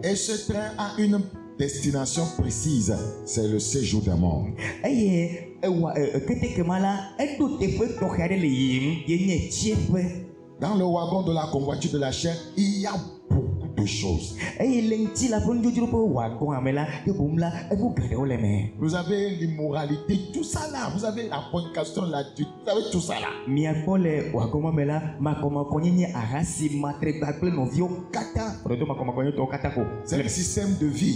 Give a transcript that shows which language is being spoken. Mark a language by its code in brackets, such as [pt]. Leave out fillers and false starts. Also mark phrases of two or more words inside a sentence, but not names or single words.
[fr] Et ce train a une destination précise, c'est le séjour des morts. [ee] eye keteke ma la eɖo teƒe tɔxɛ aɖe le yiyim ye nye tsiẽƒe. [fr] Dans le wagon de la convoiture de la chair, il y a beaucoup de choses. Vous avez l'immoralité, tout ça là. Vous avez la fornication là-dessus. Vous avez tout ça là. C'est le système de vie.